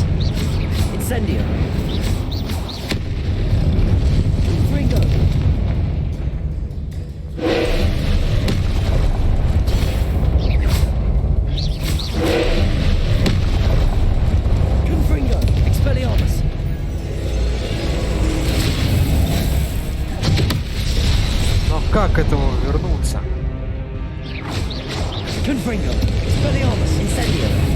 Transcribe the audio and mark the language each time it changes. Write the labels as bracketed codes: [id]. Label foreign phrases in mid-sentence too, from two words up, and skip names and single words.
[la] Incendio. Confringo. Confringo. Expelliarmus. [ru] Но как к этому вернуться? [la] Confringo. Expelliarmus. Incendio.